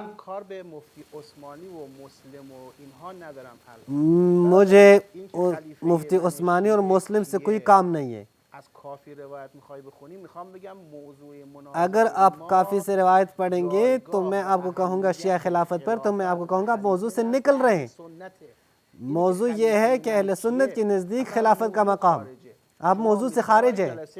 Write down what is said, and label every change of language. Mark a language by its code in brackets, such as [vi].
[fa] من کار به مفتی عثمانی و مسلم و اینها ندارم. [ur] مجھے مفتی عثمانی اور مسلم سے کوئی کام نہیں ہے. [fa] از کافی روایت میخوای بخونی، میخوام بگم موضوع مناظره [ur] اگر آپ کافی سے روایت پڑھیں گے تو میں آپ کو کہوں گا شیعہ خلافت پر، تو میں آپ کو کہوں گا آپ موضوع سے نکل رہے ہیں. موضوع یہ ہے کہ اہل سنت کے نزدیک خلافت کا مقام، آپ موضوع سے خارج ہیں.